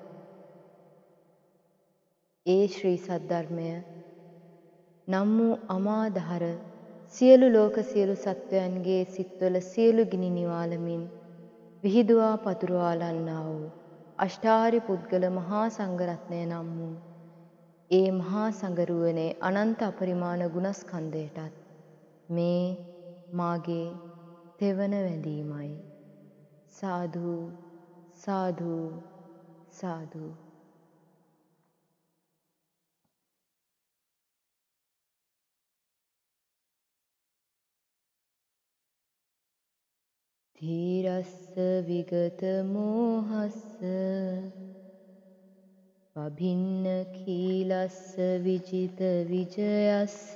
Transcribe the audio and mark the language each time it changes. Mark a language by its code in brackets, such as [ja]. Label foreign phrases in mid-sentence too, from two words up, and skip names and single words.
[si] ඒ ශ්‍රී සද්ධර්මය නම් වූ අමාදහර සියලු ලෝක සියලු සත්වයන්ගේ සිත්වල සියලු ගිනි නිවාලමින් විහිදුවා පතුරවාලන්නා වූ අෂ්ටාර්ය පුද්ගල මහා සංඝරත්නය නම් වූ ඒ මහා සංඝරුවනේ අනන්ත අපරිමාණ ගුණස්කන්ධයටත් මේ මාගේ තෙවන වැඳීමයි. සාදු සාදු සාදු. [pi] ධීරස්ස විගත මෝහස්ස පභින්න කීලස්ස විජිත විජයස්ස